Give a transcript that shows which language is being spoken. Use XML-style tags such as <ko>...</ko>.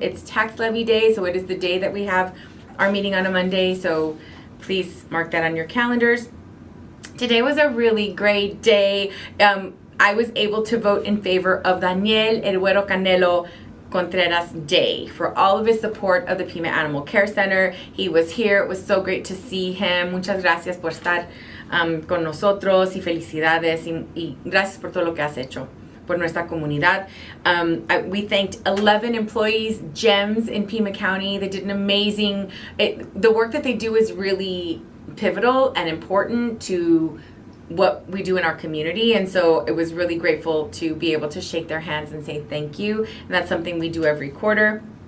<en>It's tax levy day, so it is the day that we have our meeting on a Monday, so please mark that on your calendars. Today was a really great day. I was able to vote in favor of Daniel El Güero Canelo Contreras Day for all of his support of the Pima Animal Care Center. He was here. It was so great to see him.</en> <es>Muchas gracias por estar con nosotros y felicidades y gracias por todo lo que has hecho por nuestra comunidad.</es> <en>We thanked 11 employees, gems in Pima County. They did an amazing, the work that they do is really pivotal and important to what we do in our community, and so it was really grateful to be able to shake their hands and say thank you, and that's something we do every quarter.</en>